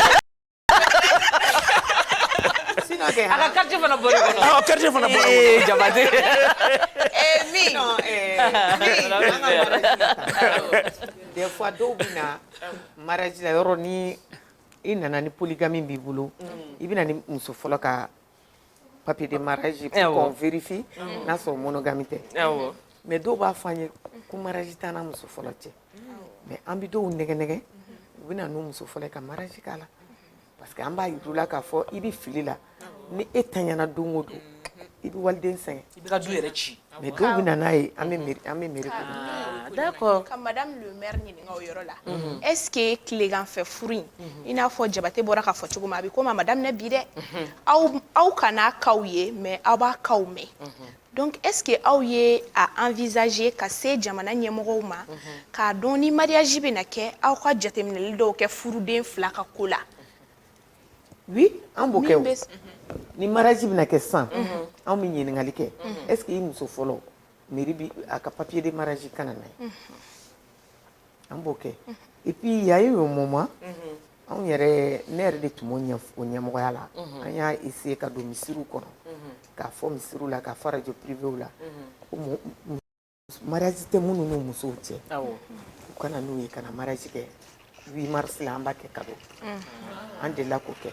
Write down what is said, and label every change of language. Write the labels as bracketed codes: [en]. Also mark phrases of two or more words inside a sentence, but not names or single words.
[bm] A ka quartier fana bɔra kɔnɔ. Quartier fana bɔra kɔnɔ. Jabate. [fr] Des fois [bm] dɔw bɛ na mariage la yɔrɔ ni i nana ni polygamie b'i bolo i bɛ na ni muso fɔlɔ ka [fr] papier de mariage qu'on vérifie [bm] n'a sɔrɔ monogamie tɛ mais dɔw b'a fɔ an ye ko mariage t'an n'a muso fɔlɔ cɛ mais an bɛ dɔw nɛgɛ u bɛ na n'u muso fɔlɔ ka mariage k'a la [fr] parce que [bm] an b'a yir'u la k'a fɔ i bɛ fili la ni e taɲana don o don i bɛ waliden sɛgɛn i bɛ ka du yɛrɛ ci mais dɔw bɛ na n'a ye an bɛ mairie d'accord ka [fr] madame le maire [bm] ɲininka o yɔrɔ la [fr] est-ce que [bm] tileganfɛ furu in i n'a fɔ Jabate bɔra k'a fɔ cogo min a bɛ komi a ma daminɛ bi dɛ aw kana kaw ye mais aw b'a kaw mɛn donc [fr] est-ce que [bm] aw ye a envisager ka se jamana ɲɛmɔgɔw ma k'a dɔn ni mariage bɛ na kɛ aw ka jateminɛli dɔw kɛ furuden fila ka ko la. Oui, an b'o kɛ o ni mariage bɛna kɛ sisan an bɛ ɲininkali kɛ [fr] est-ce que [bm] i muso fɔlɔ mairie bi a ka [fr] papier de mariage [bm] kana na ye an b'o kɛ [fr] et puis il y a eu un moment [bm] anw yɛrɛ ne yɛrɛ de tun b'o ɲɛmɔgɔya la an y'a essayer ka don misiriw kɔnɔ k'a fɔ misiriw la k'a fɔ radio privéw la ko mariage tɛ minnu n'u musow cɛ u kana n'u ye ka na mariage kɛ 8 mars la an b'a kɛ cadeau an delila k'o kɛ